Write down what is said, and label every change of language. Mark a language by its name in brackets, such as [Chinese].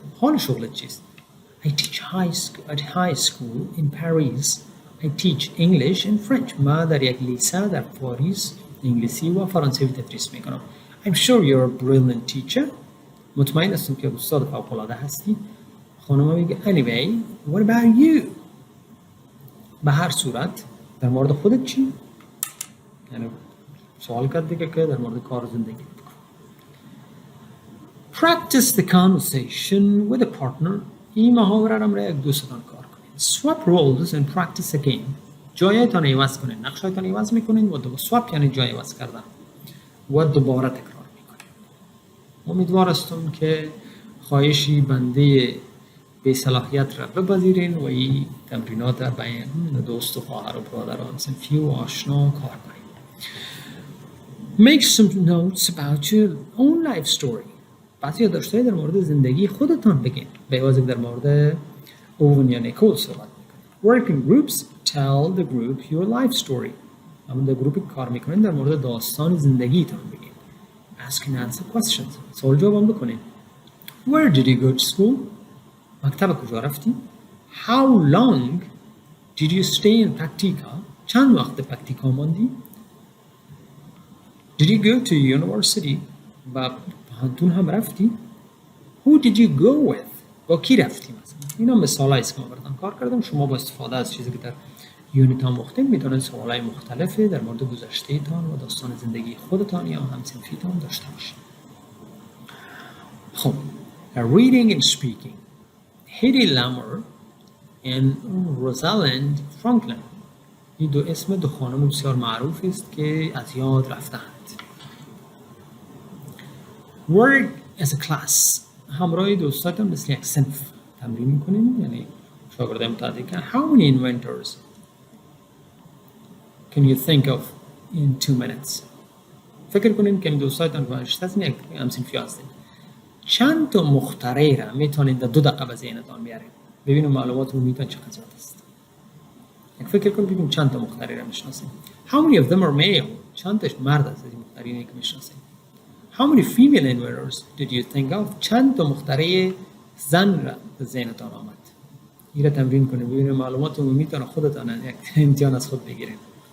[Persian] حال شغلت چیست؟ [English] I teach at high school in Paris. I teach English and French. [Persian] ما در یک لیسه در پاریس انگلیسی و فرانسوی تدریس میکنم. [English] I'm sure you're a brilliant teacher. [Persian] مطمئن هستم که استاد فوق‌العاده هستی. خانم میگه [English] anyway, what about you? [Persian] به هر صورت در مورد خودت چی؟ یعنی سوال کرد دیگه که در مورد کار زندگی بکن. [English] Practice the conversation with a partner. [Persian] این محاوره را برای یک دوستتان کار کنید. [English] Swap roles and practice again. [Persian] جایتان عوض کنید. نقشایتان عوض میکنید و swap یعنی جای عوض کردن و دوباره تکرار میکنید. امیدوار هستم که خواهشی بنده به صلاحیت را بپذیرین و این تمرینات را بین دوست و خواهر و برادران صنفی و آشنا کار کنید. [English] Make some notes about your own life story. [Persian] بعضی یادداشت‌های در مورد زندگی خودتان بگین. به عوض در مورد اوون یا نیکول صحبت میکنید. [English] Work in groups. Tell the group your life story. [Persian] همون در گروپی کار میکنید در مورد داستان زندگیتان بگین. [English] Ask and answer questions. [Persian] سوال جواب بکنید. [English] Where did you go to school? [Persian] مکتب کجا رفتی؟ [English] How long did you stay in practica? [Persian] چند وقت پرکتیکا ماندی؟ [English] Did you go to university? [Persian] با پانتون هم رفتی؟ [English] Who did you go with? [Persian] با کی رفتی مثلا؟ اینا مثال هاییست که ما براتون کار کردم. شما با استفاده از چیزی که در یونیت ها مختلف میتونید سوال های مختلفی در مورد گذشته تان و داستان زندگی خودتان یا هم‌صنفیتان داشته باشید. [English] خب reading and speaking. Hedy Lamarr and Rosalind Franklin. [Persian] این دو اسم دو خانم بسیار معروف است که از یاد رفتند. [English] Work as a class. [Persian] همراه دوستاتون مثل یک صنف تمرین میکنین، یعنی شاگرده متعدد کن. [English] How many inventors can you think of in 2 minutes? [Persian] فکر کنین که دوستاتون که نشستین یک هم‌صنفی هستین. چند تا مخترع را میتونید در 2 دقیقه به ذهنتان بیارین. ببینید معلومات رو میتون چقدر زیاد است. یک فکر کنید ببینید چند تا مخترع را میشناسین. [English] How many of them are male? [Persian] چند تاش مرد از این مخترعینی که میشناسین. [English] How many female inventors did you think of? [Persian] چند تا مخترع زن را به ذهنتان آمد. این را تمرین کنید ببینید معلومات رو میتونه خودتان یک امتحان از خود بگیرید.